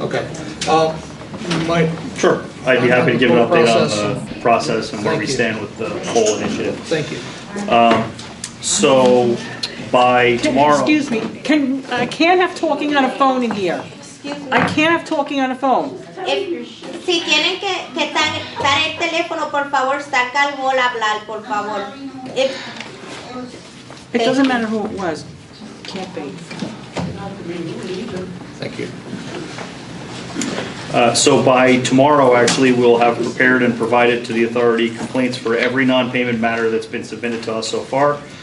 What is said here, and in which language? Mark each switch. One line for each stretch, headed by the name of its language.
English: Okay. You might. Sure. I'd be happy to give an update on the process and where we stand with the whole initiative. Thank you. So by tomorrow. Excuse me, I can't have talking on a phone in here. I can't have talking on a phone.
Spanish: Si tienen que dar el teléfono, por favor, saca al bol a hablar, por favor.
English: It doesn't matter who it was. Can't be. Thank you. So by tomorrow, actually, we'll have prepared and provided to the authority complaints for every non-payment matter that's been submitted to us so far.